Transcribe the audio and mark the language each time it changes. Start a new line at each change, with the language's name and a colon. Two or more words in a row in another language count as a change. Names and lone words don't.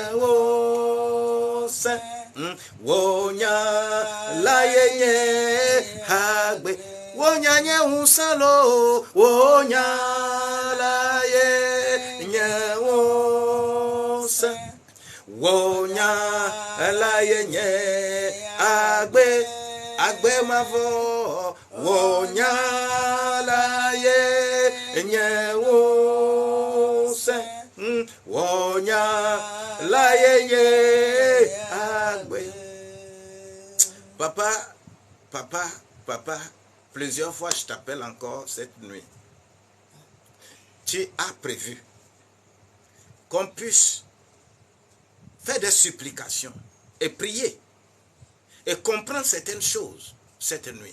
Ewe: Saint wonya la yenye agbe wonya nye Salo wonya la yenye Saint wonya la yenye agbe mavo wonya la yenye Saint wonya la yenye agbe.
French: Papa, plusieurs fois je t'appelle encore cette nuit. Tu as prévu qu'on puisse faire des supplications et prier et comprendre certaines choses cette nuit.